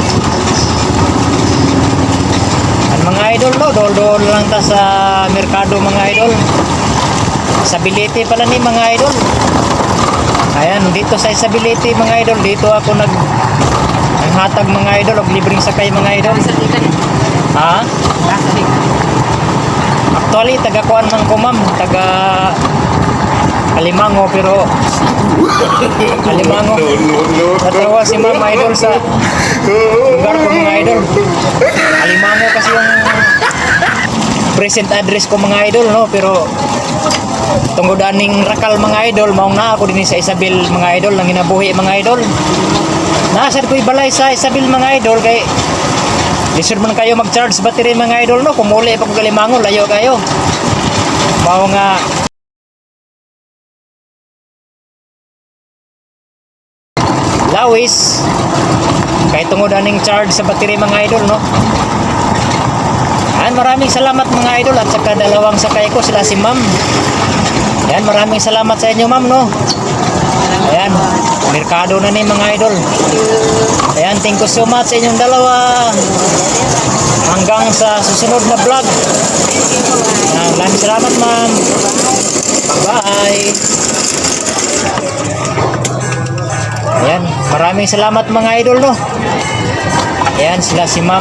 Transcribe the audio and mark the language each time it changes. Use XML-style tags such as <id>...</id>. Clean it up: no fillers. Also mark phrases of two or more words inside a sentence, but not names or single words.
<ceb>Ang mga idol, no, dol lang ta sa merkado mga idol. Isabelite pala ni mga idol. Ayan,</ceb> <tl>dito sa Isabelite</tl> <ceb>mga idol,</ceb> <tl>dito ako</tl> <ceb>naghatag mga idol og libreng sakay mga idol. Ha? Actually, taga-kuan man ko ma'am, taga Alimango, pero Alimango.</ceb> <tl>Natawa si ma'am idol sa lugar ko mga idol.</tl> <ceb>Alimango</ceb> <tl>kasi yung</tl> <en>present address</en> <ceb>ko mga idol, no, pero tungod aning rakal mga idol, maong na ako din sa Isabel mga idol, nang ginabuhi mga idol. Nasad ko'y balay sa Isabel mga idol, kay lisod man kayo mag-charge battery mga idol, no, kumuli pa ko Alimango, layo kayo. Mao nga lawis kay tungod aning charge sa battery mga idol, no.</ceb> <tl>Ayan, maraming salamat mga idol at saka dalawang sakay ko sila si ma'am. Ayan, maraming salamat sa inyo ma'am, no. Ayan,</tl> <ceb>merkado na ni mga idol.</ceb> <tl>Ayan,</tl> <en>thank you so much</en> <tl>sa inyong dalawa. Hanggang sa susunod na vlog. Maraming salamat ma'am. Bye. Ayan, maraming salamat mga idol, no. Ayan, sila si ma'am.</tl>